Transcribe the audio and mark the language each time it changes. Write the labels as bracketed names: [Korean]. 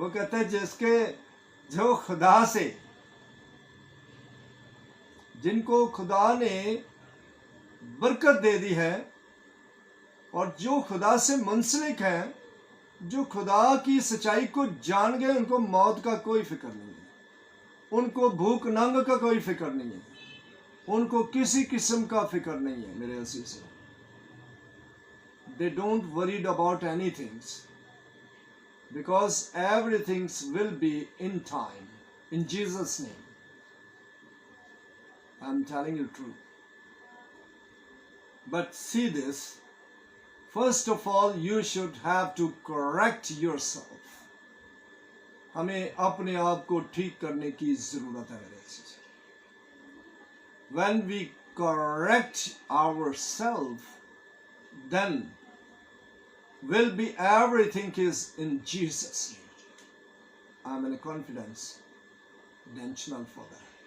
[Hindi] वो कहते हैं जिसके जो खुदा से, जिनको खुदा ने बरकत दे दी है और जो खुदा से मुंसलिक हैं, जो खुदा की सच्चाई को जान गए, उनको मौत का कोई फिक्र नहीं है, उनको भूख नंग का कोई फिक्र नहीं है, उनको किसी किस्म का फिक्र नहीं है। मेरे अजीज, [English] they don't worried about anything because everything will be in time, in Jesus name. I'm telling you true. But see this, first of all you should have to correct yourself. [Hindi] हमें अपने आप को ठीक करने की जरूरत है मेरे अजीज। [English] When we correct ourselves, then will be everything is in Jesus' name. I'm in a confidence, intentional for that.